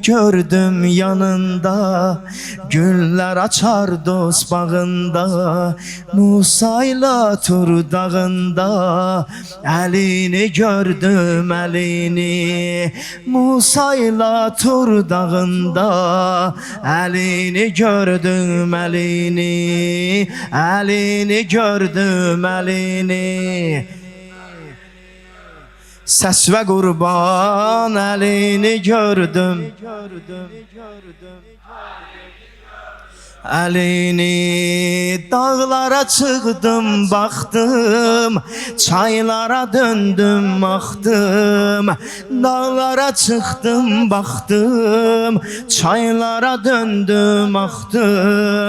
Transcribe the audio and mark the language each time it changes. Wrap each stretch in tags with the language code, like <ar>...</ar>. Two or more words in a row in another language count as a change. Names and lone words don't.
<tr>gördüm yanında Güller açar dost bağında Musa ile Tur dağında Elini gördüm elini Musa ile Tur dağında Elini gördüm elini Elini gördüm elini Ses ve kurban elini gördüm</tr> <az>Əlini dağlara çıxdım, baxdım, çaylara döndüm, axdım. Dağlara çıxdım, baxdım, çaylara döndüm, axdım.</az>